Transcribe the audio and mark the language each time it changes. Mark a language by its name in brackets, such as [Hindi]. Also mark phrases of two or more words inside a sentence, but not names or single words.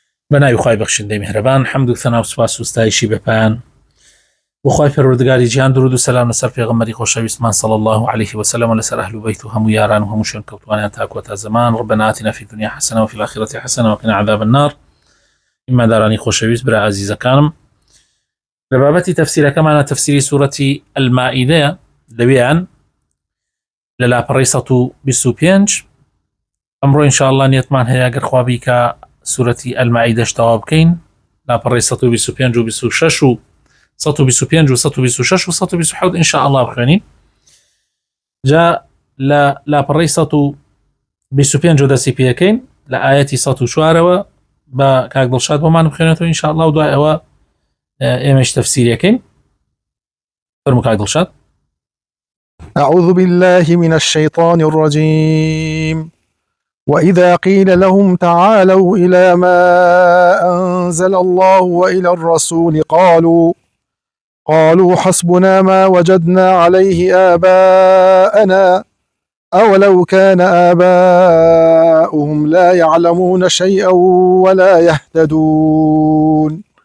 [Central Kurdish] بەناوی خوای بەخشندەی میهرەبان، حەمد و ثەنا و سوپاس و ستایشی بەپایان بۆ خوای پەروەردگاری جیهان، درود و سەلام لەسەر پێغەمبەری خۆشەویستمان [Arabic] صلی الله عليه وسلم [Central Kurdish] و لەسەر ئەهل و بەیت و هەموو یاران و هەموو شوێن کەوتوانیان تا کۆتا زەمان. [Arabic] ربنا آتنا فی الدنیا حەسەنە وفي الآخرة حەسەنە وقنا عذاب النار. [Central Kurdish] ئیماندارانی خۆشەویست، برا عەزیزەکانم، لە بابەتی تەفسیرەکەمانە تەفسیری سوورەتی ئەلمائیدەیە لەوێیان لە لاپەڕەی 125. ئەمڕۆ ئینشاءالله نیەتمان هەیە گەر خوا بیکە سوورەتی ئەلمائیدەش تەواو بکەین، لاپەڕەی 125 و 26 و 125 و 126 و 127 ئینشاءالله بخوێنین. جا لە لاپەڕەی 125 دەستی پێەکەین لە ئاەتی 104ەوە بە کاک دڵشاد بۆمان بخوێنێتەوە ئینشاءالله، و دوای ئەوە ئێمەش تەفسیریەکەین. فەرموو کاک دڵشاد. [Arabic] أعوذ بالله من الشيطان الرجيم. وإذا قيل لهم تعالوا إلى ما أنزل الله وإلى الرسول قالوا حسبنا ما وجدنا عليه آباءنا أولو كان آباؤهم لا يعلمون شيئا ولا يهتدون.